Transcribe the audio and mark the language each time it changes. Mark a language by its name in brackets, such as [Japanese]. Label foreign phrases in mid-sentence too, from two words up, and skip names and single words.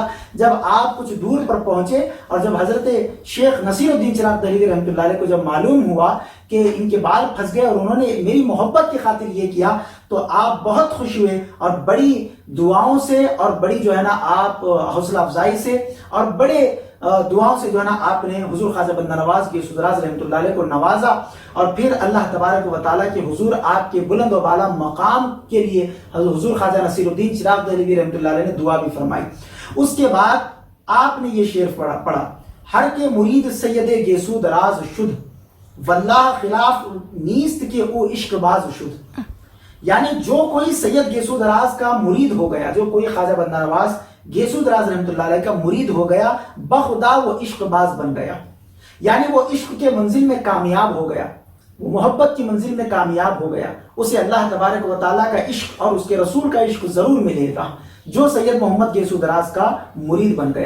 [Urdu] جب آپ کچھ دور پر پہنچے اور جب حضرت شیخ نصیر الدین چراغ دہلوی [Arabic] رحمۃ اللہ علیہ [Urdu] کو جب معلوم ہوا کہ ان کے بال پھنس گئے اور انہوں نے میری محبت کی خاطر یہ کیا، تو آپ بہت خوش ہوئے، اور بڑی دعاؤں سے اور بڑی جو ہے نا آپ حوصلہ افزائی سے اور بڑے دعاؤں سے جو ہے نا آپ نے حضور خواجہ بندہ نواز گیسو دراز [Arabic] رحمۃ اللہ علیہ [Urdu] کو نوازا، اور پھر [Arabic] اللہ تبارک و تعالیٰ [Urdu] کے حضور آپ کے بلند و بالا مقام کے لیے حضور خواجہ نصیر الدین چراغ دہلوی [Arabic] رحمۃ اللہ علیہ [Urdu] نے دعا بھی فرمائی۔ اس کے بعد آپ نے یہ شعر پڑھا، [Persian] ہر کے مرید سید گیسو دراز شد، واللہ خلاف نیست کے او عشق باز شد۔ [Urdu] یعنی جو کوئی سید گیسو دراز کا مرید ہو گیا، جو کوئی خواجہ بندہ نواز گیسو دراز [Arabic] رحمۃ اللہ علیہ [Urdu] کا مرید ہو گیا، بخدا وہ عشق باز بن گیا، یعنی وہ عشق کے منزل میں کامیاب ہو گیا۔ وہ محبت کی منزل میں کامیاب ہو گیا، اسے [Arabic] اللہ تبارک و تعالیٰ [Urdu] کا عشق اور اس کے رسول کا عشق ضرور ملے گا، جو سید محمد گیسو دراز کا مرید بن گیا۔